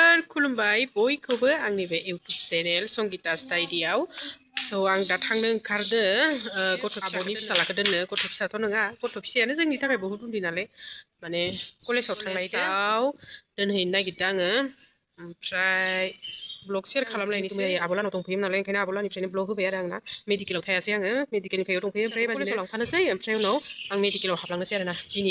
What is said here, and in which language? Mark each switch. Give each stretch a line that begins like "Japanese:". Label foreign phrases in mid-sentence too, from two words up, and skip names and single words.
Bodo: Khulumbai boikhwobw Agni be YouTube channel Sangita stadiyaw so आं दा थांनो ओंखारदो गथ' आब'नि फिसालाखौ दोननो गथ' फिसाथ' नङा गथ' फिसायानो जोंनि थाखाय बहुत उन्दै नालाय माने कलेजाव थांनायाव दोनहैनो नागिरदों आङो ओमफ्राय ब्लग शेयार खालामलायनोसै आब'लानाव दंफैयोमोन नालाय ओंखायनो आब'लानिफ्रायनो ब्लग होबाय आरो आंना मेडिकेलाव थायासै आङो मेडिकेलनिफ्राय दंफैयो ओमफ्राय कलेजाव लांफानोसै ओमफ्राय उनाव आं मेडिकेलाव हाबलांनोसै आरोना दिनै